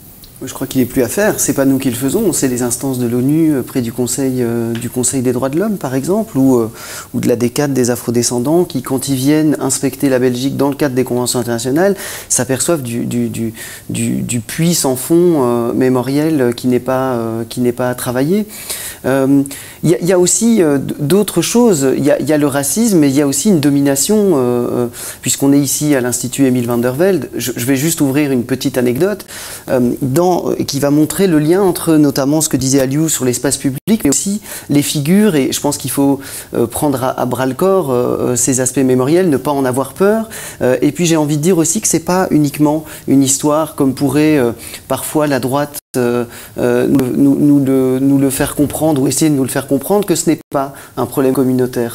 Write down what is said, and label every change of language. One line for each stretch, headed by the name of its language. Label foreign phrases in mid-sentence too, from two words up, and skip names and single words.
French: Je crois qu'il n'est plus à faire. C'est pas nous qui le faisons. C'est les instances de l'ONU près du Conseil des droits de l'homme, par exemple, ou de la DCAT des afrodescendants, qui, quand ils viennent inspecter la Belgique dans le cadre des conventions internationales, s'aperçoivent du puits sans fond mémoriel qui n'est pas travaillé. Il y a aussi d'autres choses. Il y a le racisme, mais il y a aussi une domination, puisqu'on est ici à l'Institut Emile van der Velde. Je vais juste ouvrir une petite anecdote qui va montrer le lien entre notamment ce que disait Aliou sur l'espace public, mais aussi les figures, et je pense qu'il faut prendre à bras le corps ces aspects mémoriels, ne pas en avoir peur. Et puis j'ai envie de dire aussi que c'est pas uniquement une histoire comme pourrait parfois la droite nous le faire comprendre, ou essayer de nous le faire comprendre, que ce n'est pas un problème communautaire.